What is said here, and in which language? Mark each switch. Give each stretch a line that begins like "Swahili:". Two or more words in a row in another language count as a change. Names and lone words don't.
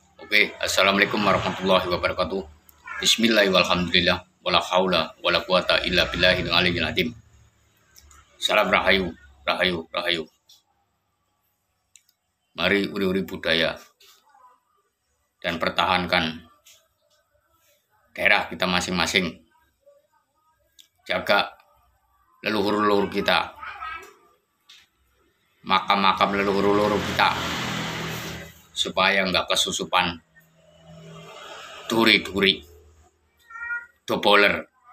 Indonesian: Oke,
Arabic: السلام عليكم ورحمة الله وبركاته. بسم الله الرحمن الرحيم. ولا حول ولا قوة إلا بالله العلي العظيم.
Indonesian: Salam rahayu, rahayu, rahayu. Mari uri-uri budaya dan pertahankan daerah kita masing-masing. Jaga leluhur-leluhur kita, makam-makam leluhur-leluhur kita, supaya nggak kesusupan duri-duri doboler.